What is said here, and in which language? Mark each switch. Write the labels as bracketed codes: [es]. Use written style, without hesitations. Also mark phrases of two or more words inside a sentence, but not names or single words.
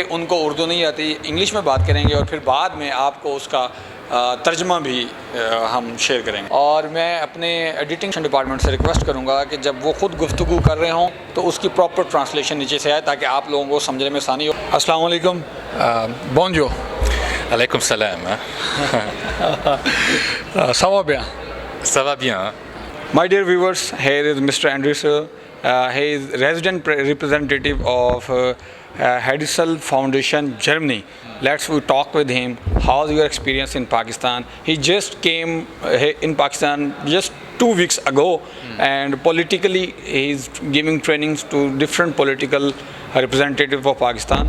[ur] ان کو اردو نہیں آتی، انگلش میں بات کریں گے اور پھر بعد میں آپ کو اس کا ترجمہ بھی ہم شیئر کریں گے. اور میں اپنے [en] editing department [ur] سے ریکویسٹ کروں گا کہ جب وہ خود گفتگو کر رہے ہوں تو اس کی [en] proper translation [ur] نیچے سے آئے تاکہ آپ لوگوں کو سمجھنے میں آسانی ہو. [ar] السلام عليكم, बोंजो। عليكم السلام. [fr] Ça va bien? Ça va bien. [en] My dear viewers, here is Mr. Andreas. He is resident representative of Seidel Foundation, Germany. Let's we talk with him. How's your experience in Pakistan? He just came in Pakistan just 2 weeks ago, and politically he's giving trainings to different political representatives of Pakistan.